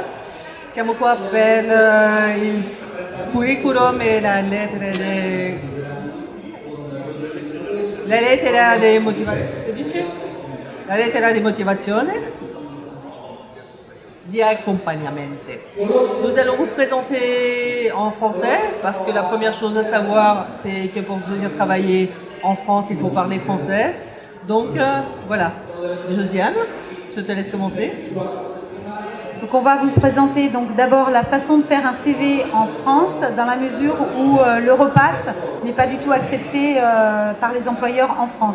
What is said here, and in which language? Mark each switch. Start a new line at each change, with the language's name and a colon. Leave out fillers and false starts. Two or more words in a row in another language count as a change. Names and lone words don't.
Italian: Siamo qua per il curriculum e la lettera di motivazione di accompagnamento.
French: Nous allons vous présenter en français parce que la première chose à savoir c'est que pour venir travailler en France il faut parler français. Donc voilà, Josiane, je te laisse commencer. Donc on va vous présenter donc d'abord la façon de faire un CV en France dans la mesure où l'Europass n'est pas du tout accepté par les employeurs en France.